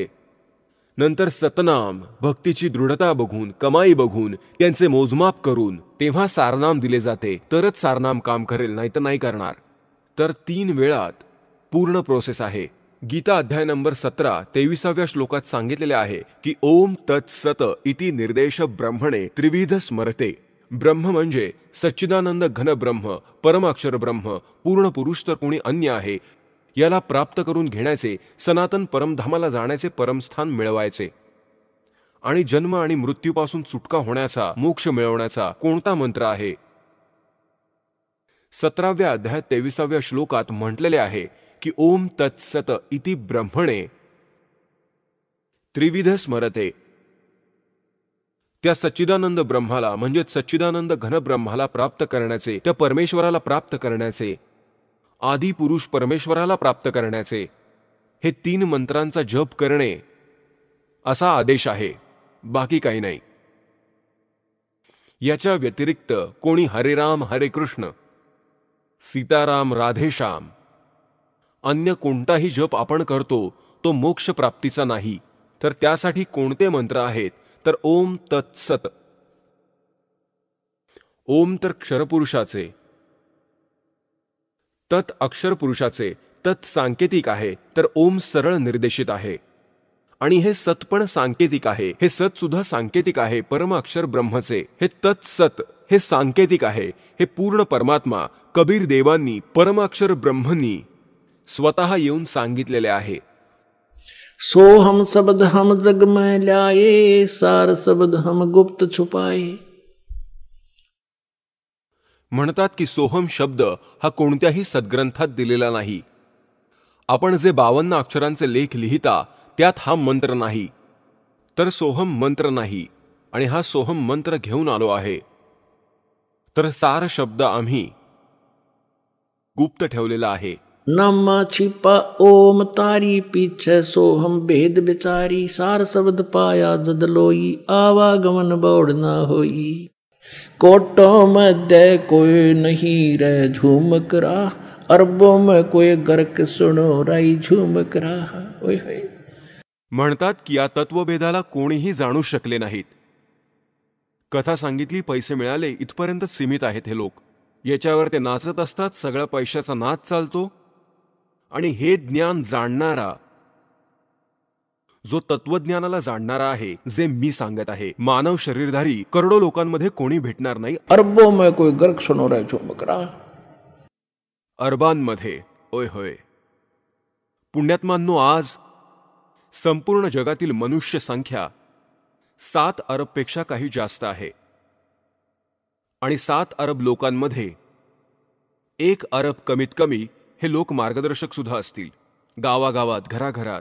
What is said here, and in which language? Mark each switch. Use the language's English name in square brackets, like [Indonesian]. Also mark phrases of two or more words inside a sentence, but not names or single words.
[Marathi] नंतर सतनाम, भक्तीची दृढता बघून, कमाई बघून, त्यांचे मोजमाप करून तेव्हा सारनाम दिले जाते. तरच सारनाम काम करेल, नाही तर नाही करणार. तर 3 वेळात पूर्ण प्रोसेस आहे. गीता अध्याय नंबर 17 23व्या श्लोकात सांगितलेले आहे की [Sanskrit] ओम तत्सत इति निर्देश ब्रह्मणे त्रिविध स्मरते. [Marathi] ब्रह्म म्हणजे सच्चिदानंद घन ब्रह्म, परमाक्षर ब्रह्म, पूर्ण पुरुष तर कोणी अन्य आहे, याला प्राप्त करून घेण्याचे, सनातन परमधामाला जाण्याचे परमस्थान मिळवायचे. आणि जन्म आणि मृत्यूपासून सुटका होण्याचा, मोक्ष मिळवण्याचा कोणता मंत्र आहे? 17व्या अध्यायात 23व्या श्लोकात म्हटलेले आहे की [Sanskrit] ओम तत्सत इति ब्रह्मणे त्रिविध स्मरते. [Marathi] त्या सच्चिदानंद ब्रह्माला म्हणजे सच्चिदानंद घन ब्रह्माला प्राप्त करण्याचे, त्या परमेश्वराला प्राप्त करण्याचे, आदी पुरुष परमेश्वराला प्राप्त करण्याचे हे 3 मंत्रांचा जप करणे असा आदेश आहे, बाकी काही नाही. याच्या व्यतिरिक्त कोणी हरे राम हरे कृष्ण, सीताराम राधेश्याम, अन्य कोणताही जप आपण करतो तो मोक्ष प्राप्तीचा नाही. तर त्यासाठी कोणते मंत्र आहेत? तर ओम तत्सत. ओम तर क्षरपुरुषाचे, तत् अक्षर पुरुषाचे, तत् सांकेतिक आहे, तर ओम सरळ निर्देशित आहे. आणि हे सत पण सांकेतिक आहे. हे सत सुद्धा सांकेतिक आहे परम अक्षर ब्रह्मचे. हे तत्सत हे सांकेतिक आहे. हे पूर्ण परमात्मा कबीर देवांनी, परम अक्षर ब्रह्मनी स्वतः येऊन सांगितलेले आहे. [Hindi] सो हम शब्द हम जग में ल्याए, सार शब्द हम गुप्त छुपाए. [Marathi] म्हणतात की सोहम शब्द हा कोणत्याही सद्ग्रंथात दिलेला नाही. आपण जे 52 अक्षरांचे लेख लिहिता त्यात हा मंत्र नाही. तर सोहम मंत्र नाही, आणि हा सोहम मंत्र घेऊन आलो आहे. तर सार शब्द आम्ही गुप्त ठेवलेला आहे. [Hindi] नामा छिपा ओम तारी, पीछे सोहम भेद बिचारी. सार शब्द पाया जद लोई, आवागमन बौड़ ना होई. कोटों मध्य कोई नहीं रह झूमक रहा, अरबों में कोई गर्क सुनो राई झूमक रहा. [Marathi] म्हणतात की या तत्वभेदाला कोणीही जाणू शकले नाहीत. कथा सांगितली, पैसे मिळाले, इथपर्यंत सीमित आहेत हे लोक. याच्यावर ते नाचत असतात. सगळा पैशाचा नाच चालतो. आणि हे ज्ञान जाणणारा, जो तत्वज्ञानाला जाणणारा आहे, जे मी सांगत आहे, मानव शरीरधारी करोडो लोकांमध्ये कोणी भेटणार नाही. [Hindi] अरबों में कोई गर्क सुनो राई झूमक रहा. [Marathi] अरबांमध्ये, ओय होय, पुण्यात्मांनो, आज संपूर्ण जगातील मनुष्य संख्या 7 अरबपेक्षा काही जास्त आहे. आणि 7 अरब लोकांमध्ये 1 अरब कमीत कमी हे लोक मार्गदर्शक सुद्धा असतील, गावागावात, घराघरात.